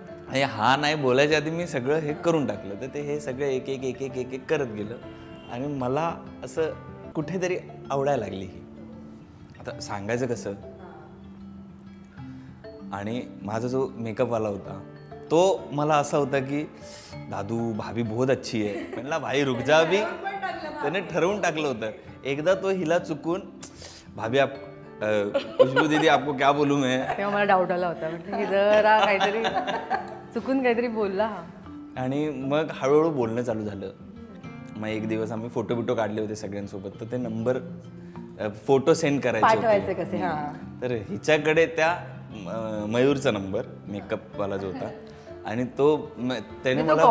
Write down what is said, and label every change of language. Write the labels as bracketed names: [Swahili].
[Marathi] आणि हा नाही बोलायच्या आधी मी सगळं हे करून टाकलं. तर ते हे सगळं एक एक एक एक एक एक करत गेलं आणि मला असं कुठेतरी आवडायला लागली ही. आता सांगायचं कसं, आणि माझा जो मेकअपवाला होता तो मला असा होता की [Hindi] दादू भाभी बहुत अच्छी [Marathi] आहे, म्हणला [Hindi] भाई रुक जा अभी. [Marathi] त्याने ठरवून टाकलं होतं. एकदा तो हिला चुकून [Hindi] भाभी आप खुशबू दीदी आपको क्या बोलू मैं, [Marathi] तेव्हा मला डाऊट आला होता, म्हणजे जरा काहीतरी चुकून काहीतरी बोलला हा. आणि मग हळूहळू बोलणं चालू झालं. मग एक दिवस आम्ही फोटो बिटो काढले होते सगळ्यांसोबत, तर ते नंबर फोटो सेंड करायचे पाठवायचे कसे. हा, तर हिच्याकडे त्या मयूरचा नंबर मेकअपवाला जो होता, आणि तो त्याने मला